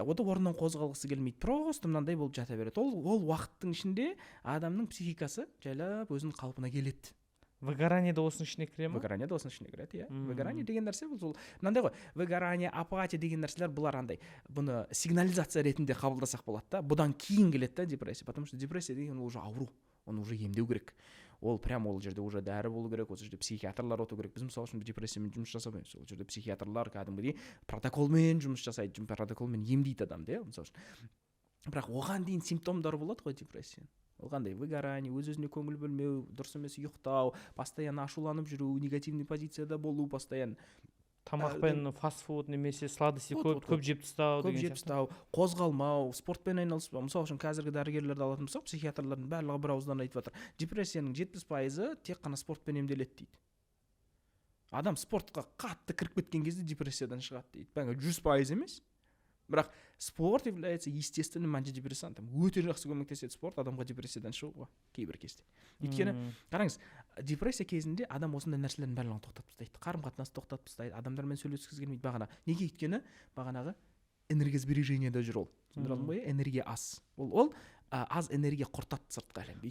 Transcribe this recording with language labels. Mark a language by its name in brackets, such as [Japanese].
[Kazakh] Ода орнынан қозғалғысы келмейді. [Russian] Просто [Kazakh] мынандай болып жата береді. Ол уақыттың ішінде адамның психикасы жайлап өзінің қалпына келеді. Выгорание да осының ішіне кіре ме? Выгорание да осының ішіне кіреді, иә. Выгорание деген нәрсе бұл мынандай ғой. Выгорание, апатия деген нәрселер бұлар андай. Бұны сигнализация ретінде қабылдасақ болады да. Бұдан кейін келеді да депрессия, [Russian] потому что [Kazakh] депрессия деген ол [Russian] уже [Kazakh] ауру. Оны [Russian] уже [Kazakh] емдеу керек. Ол прям ол жерде [Russian] уже [Kazakh] дәрі болу керек, ол жерде психиатрлар отыру керек. Біз мысалы үшін депрессиямен жұмыс жасамаймыз. Ол жерде психиатрлар кәдімгідей протоколмен жұмыс жасайды, протоколмен емдейді адамды, иә, мысалы үшін. Бірақ оған дейін симптомдары болады ғой депрессияның. Ол қандай? Выгорание, өз-өзіне көңіл бөлмеу, дұрыс емес ұйықтау, [Russian] постоянно [Kazakh] ашуланып жүру, негативный позицияда болу, постоянно тамақпен фастфуд немесе сладости көп жеп тастау, қозғалмау, спортпен айналыспау. Мысалы үшін қазіргі дәрігерлерді алатын болсақ, психиатрлардың барлығы бір ауыздан айтып жатыр. Депрессияның 70% тек қана спортпен емделеді дейді. адам спортқа қатты кіріп кеткен кезде депрессиядан шығады дейді. Бәңгі 100% емес, бірақ [Russian] спорт является естественным антидепрессантом. [Kazakh] Өте жақсы көмектеседі спорт адамға депрессиядан шығуға кейбір кезде. Өйткені қараңыз, депрессия кезінде адам осындай нәрселердің барлығын тоқтатып тастайды. Қарым-қатынасты тоқтатып тастайды, адамдармен сөйлескісі келмейді. Бағана неге? Өйткені бағанағы энергосбережениеде жүр ол. Түсіндіре алдым ғой? Энергия аз. Ол аз энергия құртады сыртқы әлемді.